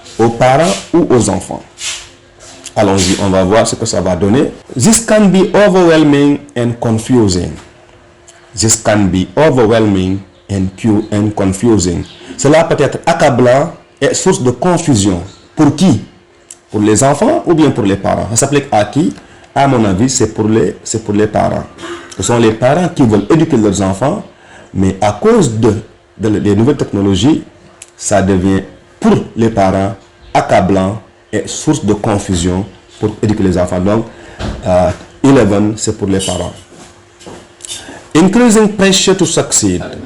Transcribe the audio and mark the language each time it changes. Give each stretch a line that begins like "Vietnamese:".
French: Aux parents ou aux enfants? Allons-y, on va voir ce que ça va donner.
English: This can be overwhelming and confusing. This can be overwhelming and confusing.
French: Cela peut être accablant et source de confusion. Pour qui? Pour les enfants ou bien pour les parents? Ça s'applique à qui? À mon avis, c'est pour les parents. Ce sont les parents qui veulent éduquer leurs enfants, mais à cause des nouvelles technologies, ça devient pour les parents accablant et source de confusion pour éduquer les enfants. Donc, 11, c'est pour les parents.
English: Increasing pressure to succeed.